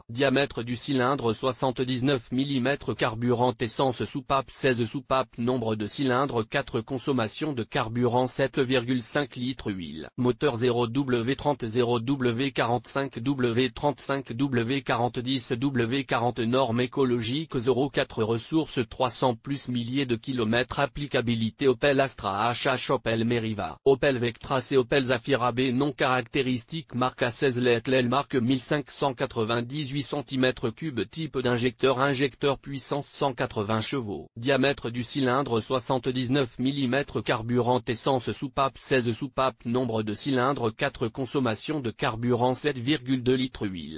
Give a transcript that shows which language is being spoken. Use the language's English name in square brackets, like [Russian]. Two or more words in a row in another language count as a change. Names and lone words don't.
[French] Diamètre du cylindre 79 mm carburant essence soupape 16 soupapes nombre de cylindres 4 consommation de carburant 7,5 litres huile. Moteur 0W30 0W45 W35 W40 W40 norme écologique 0,4 ressources 300 plus milliers de kilomètres applicabilité Opel Astra HH Opel Meriva. Opel Vectra C Opel Zafira B nom caractéristique marque A16 Lettel marque 1598 cm3 type d'injecteur puissance 180 chevaux. Diamètre du cylindre 79 mm carburant essence soupape 16 soupapes nombre de cylindres 4 consommation de carburant 7,2 litres huile.